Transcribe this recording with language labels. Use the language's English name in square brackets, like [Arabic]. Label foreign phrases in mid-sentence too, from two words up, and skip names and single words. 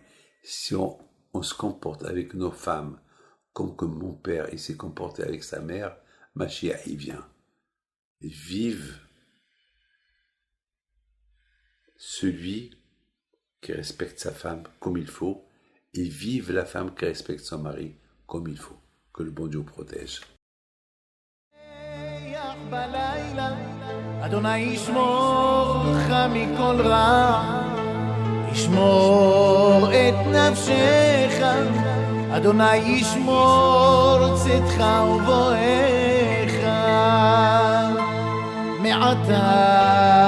[French] Si on se comporte avec nos femmes comme que mon père il s'est comporté avec sa mère, Mashiach il vient. Et vive celui qui respecte sa femme comme il faut Et vive la femme qui respecte son mari comme il faut. Que le bon Dieu protège. [Hebrew] אדוני ישמור לך מכל רע, ישמור את נפשך, אדוני ישמור צאתך ובואך מעתה